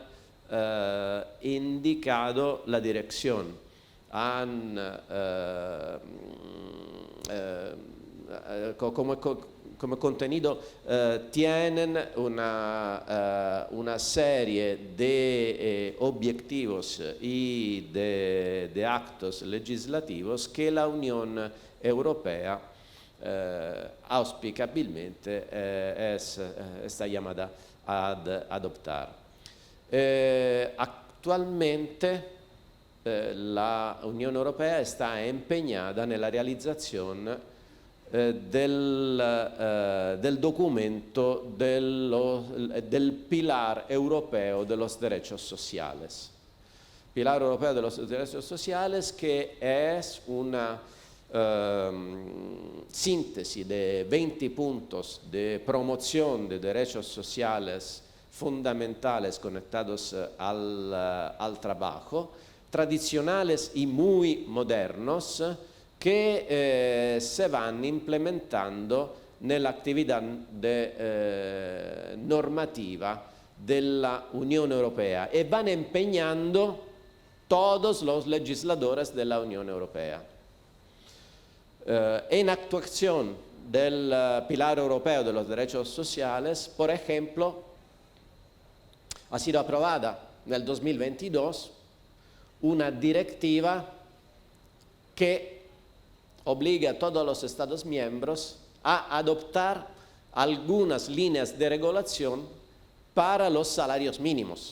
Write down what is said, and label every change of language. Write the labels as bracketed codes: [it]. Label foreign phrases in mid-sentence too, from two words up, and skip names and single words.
[es] indicado la dirección, han como contenido tienen una serie de objetivos y de actos legislativos que la Unión Europea auspicabilmente está llamada a adoptar. Actualmente la Unión Europea está empeñada [it] nella realizzazione del documento [es] del Pilar Europeo de los Derechos Sociales. Pilar Europeo de los Derechos Sociales, que es una síntesis de 20 puntos de promoción de derechos sociales fundamentales conectados al trabajo, tradicionales y muy modernos, que se van implementando [it] nell'attività normativa della Unione Europea [es] e van empeñando todos los legisladores de la Unión Europea. En actuación del Pilar Europeo de los Derechos Sociales, por ejemplo, ha sido aprobada nel 2022 una directiva que obliga a todos los Estados miembros a adoptar algunas líneas de regulación para los salarios mínimos.